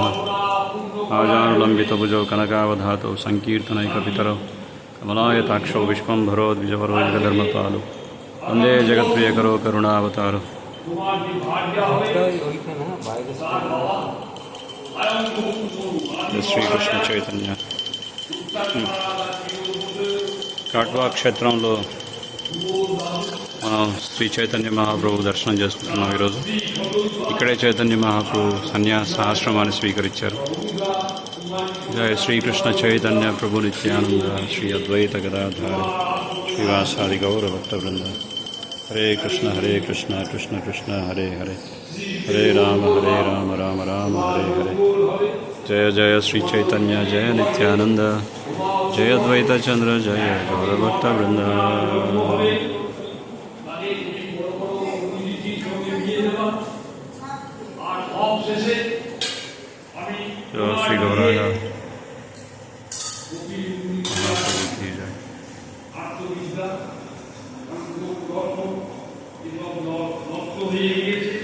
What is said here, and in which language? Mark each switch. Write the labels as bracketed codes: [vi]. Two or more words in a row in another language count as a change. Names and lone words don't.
[sa] आजानुलंबितभुजौ कनकावधातौ संकीर्तनैकपितरौ कमलायताक्षौ विश्वम्भरो द्विजवरो जगधर्मपालौ वन्दे जगत्प्रियकरो करुणावतारौ। [te] श्री कृष्ण चैतन्य కాట్వా క్షేత్రంలో మనం శ్రీ చైతన్య మహాప్రభు దర్శనం చేసుకుంటున్నాం. ఈరోజు ఇక్కడే చైతన్య మహాప్రభు సన్యాసాశ్రమాన్ని స్వీకరించారు. [sa] జయ శ్రీకృష్ణ చైతన్య ప్రభు నిత్యానంద శ్రీ అద్వైత గదాధార శ్రీవాసాది గౌర భక్త బృంద. హరే కృష్ణ కృష్ణ కృష్ణ హరే హరే హరే రామ రామ రామ హరే హరే. జయ జయ శ్రీ చైతన్య జయ నిత్యానంద జయ అద్వైత చంద్ర జయ గౌర భక్త బృంద. [hi] श्री गौरांग महाप्रभु की जय। [en] Thank you.